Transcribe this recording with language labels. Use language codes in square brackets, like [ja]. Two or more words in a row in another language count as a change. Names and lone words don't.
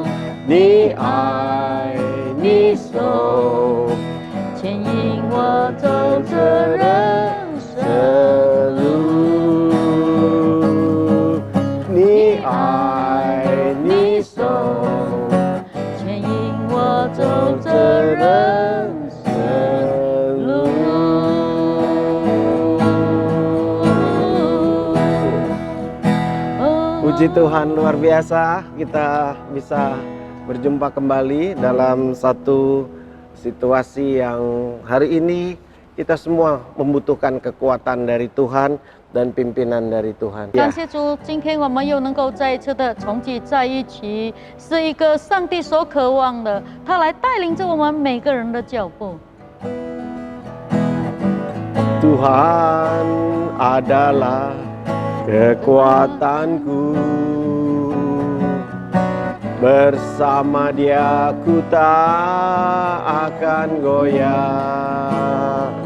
[zh] 你爱你手，牵引我走这人生路。你爱你手，牵引我走这人生路。 [id] Puji Tuhan, luar biasa kita bisa berjumpa kembali dalam satu situasi yang hari ini kita semua membutuhkan kekuatan dari Tuhan dan pimpinan dari Tuhan. [zh] 感谢主，今天我们又能够再一次的重聚在一起，是一个上帝所渴望的，他来带领着我们每个人的脚步。 [id] Tuhan adalah kekuatanku, bersama Dia ku tak akan goyah.